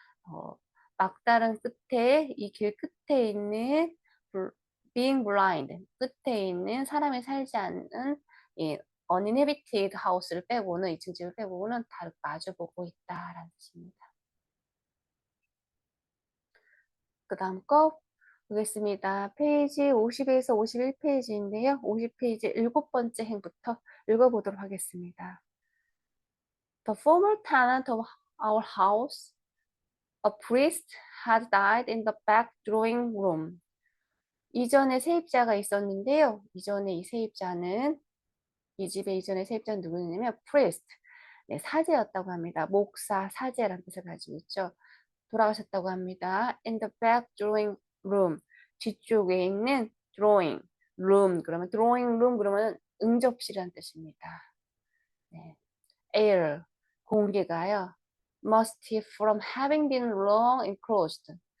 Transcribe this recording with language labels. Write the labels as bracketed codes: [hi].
[ko] 어, 막다른 끝에 이 길 끝에 있는 [en] being blind [ko] 끝에 있는 사람이 살지 않는 이 [en] uninhabited house [ko] 를 빼고는 2층 집을 빼고는 다 마주보고 있다라는 뜻입니다. 그 다음 거 보겠습니다. 페이지 50에서 51페이지인데요. 50페이지 7번째 행부터 읽어보도록 하겠습니다. [en] The former tenant of our house, a priest, had died in the back drawing room. [ko] 이전에 세입자가 있었는데요. 이전에 이 세입자는 이 집의 이전의 세입자는 누구냐면 priest, 네, 사제였다고 합니다. 목사, 사제라는 뜻을 가지고 있죠. 돌아가셨다고 합니다. [en] In the back drawing room, [ko] 뒤쪽에 있는 drawing room, 그러면 drawing room 그러면 응접실이라는 뜻입니다. 네. air, 공기가요. [en] musty from having been long enclosed.